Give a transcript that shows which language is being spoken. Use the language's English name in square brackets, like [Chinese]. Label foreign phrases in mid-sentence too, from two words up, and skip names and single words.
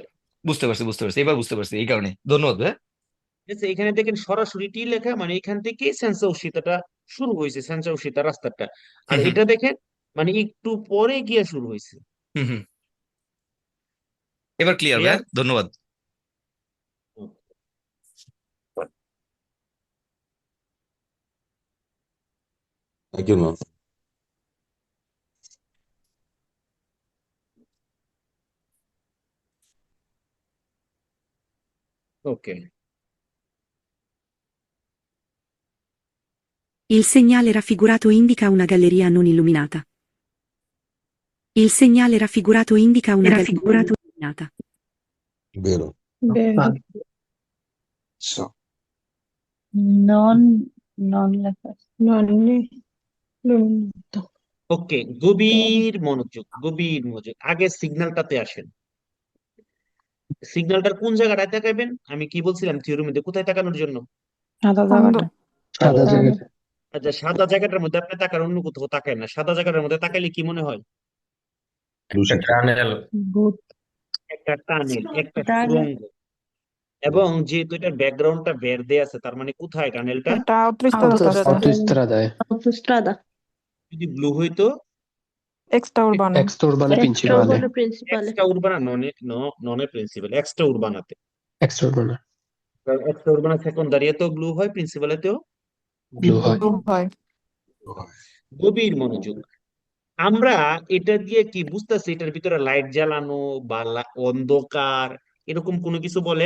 [Bangla] বুঝতে পারছি বুঝতে পারছি, এবার বুঝতে পারছি, এই কারণে ধন্যবাদ ভাই। ঠিক আছে, এখানে দেখেন সরাসরি টি লেখা, মানে এখান থেকে সেন্সর শীতটা শুরু হয়েছে, সেন্সর শীতা রাস্তাটা। আর হুম হুম এটা দেখেন মানে একটু পরে গিয়ে শুরু হয়েছে। হুম হুম। এবার ক্লিয়ার ক্লিয়ার? ভাইয়া, ধন্যবাদ। [English] Thank you, ma'am. Okay. [Italian] Il segnale raffigurato indica una galleria non illuminata. Il segnale raffigurato indica una galleria non illuminata. Vero. Vero. So. [Bangla] Non লেখা আছে। ওকে, গভীর মনোযোগ। আগে সিগন্যালটাতে আসেন। সিগন্যালটার কোন জায়গাটায় তাকাবেন? আমি কি বলছিলাম থিওরিতে, কোথায় তাকানোর জন্য? সাদা জায়গাটা। সাদা জায়গাটা। আচ্ছা, সাদা জায়গাটার মধ্যে আপনি তাকান, অন্য কোথাও তাকায় না। সাদা জায়গাটার মধ্যে তাকাইলে কি মনে হয়? ভূত। একটা টানেল, একটা সুড়ঙ্গ। এবং যেহেতু এটার ব্যাকগ্রাউন্ডটা বেরদে আছে, তার মানে কোথায় টানেলটা? এটা Autostradaয়। যদি ব্লু হইতো [Italian] extra urbane. Extra urbana principale. extra urbana, non principale, extra urbanaতে। Extra urbana. extra urbana [Bangla] সেকেন্ডারিতেও ব্লু হয়, প্রিন্সিপালেতেও Blue হয়। হয়। গভীর মনোযোগ। আমরা এটা দিয়ে কি বুঝতেছি? এটার ভিতরে লাইট জ্বালানো বা অন্ধকার এরকম কোনো কিছু বলে?